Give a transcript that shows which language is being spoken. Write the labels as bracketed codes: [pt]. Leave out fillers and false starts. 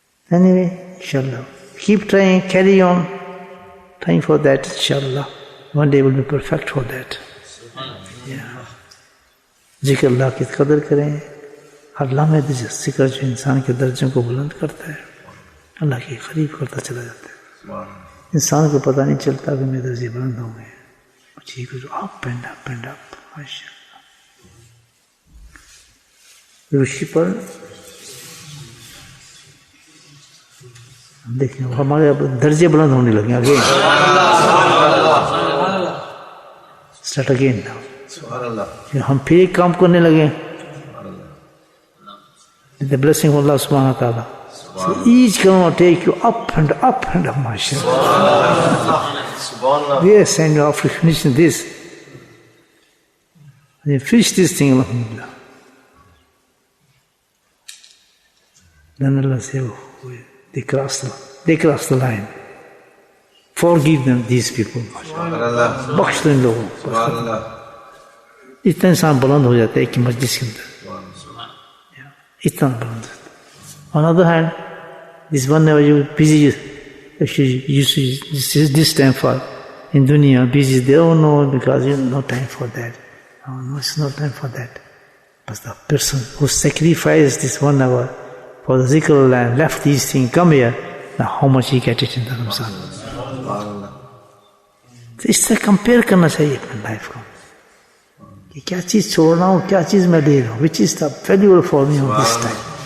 [en] Anyway, inshallah. Keep trying, carry on. Trying for that, inshallah. One day will be perfect for that. Yeah. [hi] Zikr Allah की कदर करें. हर लम्हे जिक्र जो इंसान के दर्जों को बुलंद करता है, अल्लाह के करीब करता चला जाता है. इंसान को पता नहीं चलता कि मेरे दर्जे बुलंद हो गए. ठीक है, [en] Up and up and up. [hi] माशाअल्लाह. ऋषि पर देखिए हमारे दर्जे बुलंद होने लगे. [en] Again start again now. [hi] हम फिर एक काम करने लगे. [en] The blessing of Allah subhanahu wa ta'ala. So each come will take you up and up, mashallah. Yes, and after finishing this, and you finish this thing, alhamdulillah. Then Allah says, oh, they crossed the line. Forgive them, these people. [hi] बख्श दो इन लोगों को. इतना इंसान बुलंद हो जाता है कि मस्जिद के अंदर इतना बुलंद. [en] On the other hand, this one never you busy, if you use this time for in dunya busy there. Oh no, because you have no time for that. Oh no, it's no time for that. But the person who sacrificed this 1 hour for the zikr and left these things, come here, now how much he get it in the Ramzan. [hi] तो इससे compare करना चाहिए अपनी life को कि क्या चीज छोड़ रहा हूँ, क्या चीज मैं दे रहा हूँ, [en] Which is the valuable for me of this time.